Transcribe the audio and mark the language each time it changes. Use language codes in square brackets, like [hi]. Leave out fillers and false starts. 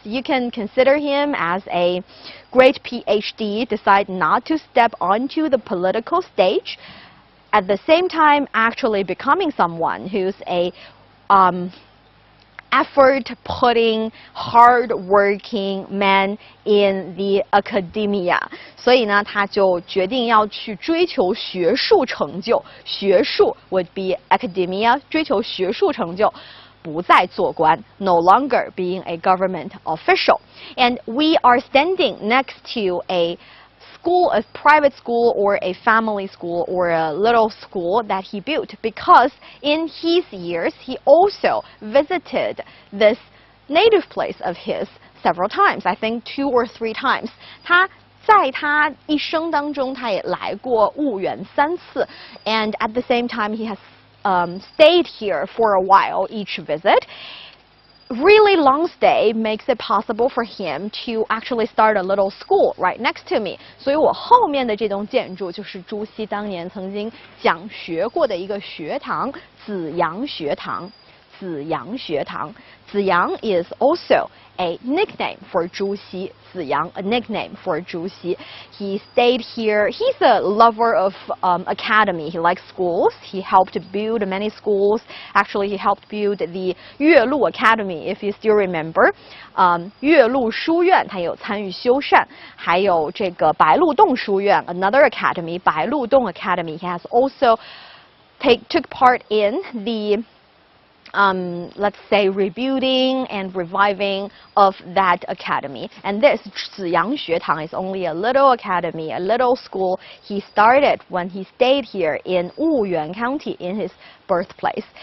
[en] You can consider him as a great PhD, decide not to step onto the political stage, at the same time actually becoming someone who's a effort-putting, hard-working man in the academia. [zh] 所以呢，他就决定要去追求学术成就。学术 [en] would be academia， [zh] 追求学术成就。不再做官 [en] no longer being a government official. And we are standing next to a school, a private school or a family school or a little school that he built because in his years he also visited this native place of his several times. I think 2 or 3 times. [zh] 他在他一生当中，他也来过婺源3次 [en] and at the same time he has stayed here for a while each visit. Really long stay makes it possible for him to actually start a little school right next to me. [zh] 所以我后面的这栋建筑就是朱熹当年曾经讲学过的一个学堂，紫阳学堂。紫阳学堂。 [en] 紫阳 is also a nickname for Zhu Xi. 紫阳, a nickname for Zhu Xi. He stayed here. He's a lover of academy. He likes schools. He helped build many schools. Actually, he helped build the 岳麓 Academy, if you still remember. [zh] 岳麓书院他有参与修缮，还有这个白鹿洞书院 [en] another academy, [zh] 白鹿洞 Academy. [en] He has also took part in the let's say rebuilding and reviving of that academy. And this 紫阳学堂 is only a little academy, a little school he started when he stayed here in Wuyuan County in his birthplace.